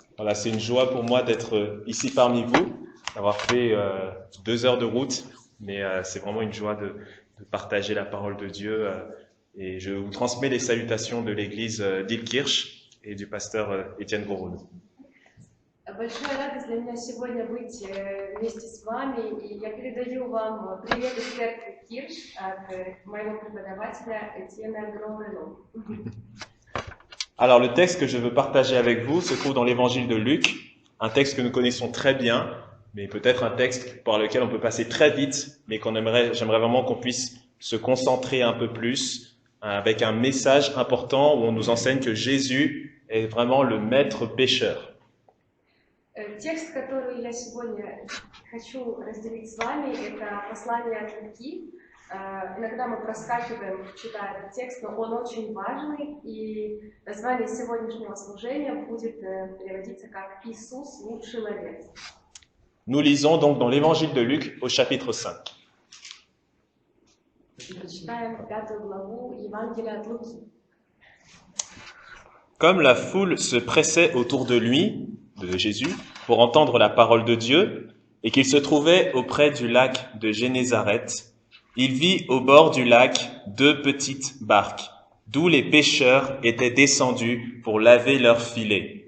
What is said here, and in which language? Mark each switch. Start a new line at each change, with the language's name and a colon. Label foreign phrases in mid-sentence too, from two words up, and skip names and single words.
French: Voilà, c'est une joie pour moi d'être ici parmi vous, d'avoir fait 2 heures de route, mais c'est vraiment une joie de partager la parole de Dieu. Et je vous transmets les salutations de l'église d'Ilkirch et du pasteur Étienne Goroun.
Russian: Большая радость для меня сегодня быть вместе с вами, и я передаю вам привет из церкви Кирш от моего преподавателя Этьена Гроуэна.
French: Alors le texte que je veux partager avec vous se trouve dans l'évangile de Luc, un texte que nous connaissons très bien, mais peut-être un texte par lequel on peut passer très vite, mais j'aimerais vraiment qu'on puisse se concentrer un peu plus, avec un message important où on nous enseigne que Jésus est vraiment le maître pécheur.
Russian: Текст, который я сегодня хочу разделить с вами, это послание от Луки. Иногда мы проскакиваем, читая этот текст, но он очень важный, и название сегодняшнего служения будет переводиться как «Иисус – лучший ловец».
French: Nous lisons donc dans l'évangile de Luc au chapitre 5.
Russian: Читаем 5 главу Евангелия от Луки.
French: Comme la foule se pressait autour de lui, de Jésus, pour entendre la parole de Dieu, et qu'il se trouvait auprès du lac de Génézareth, il vit au bord du lac 2 petites barques, d'où les pêcheurs étaient descendus pour laver leurs filets.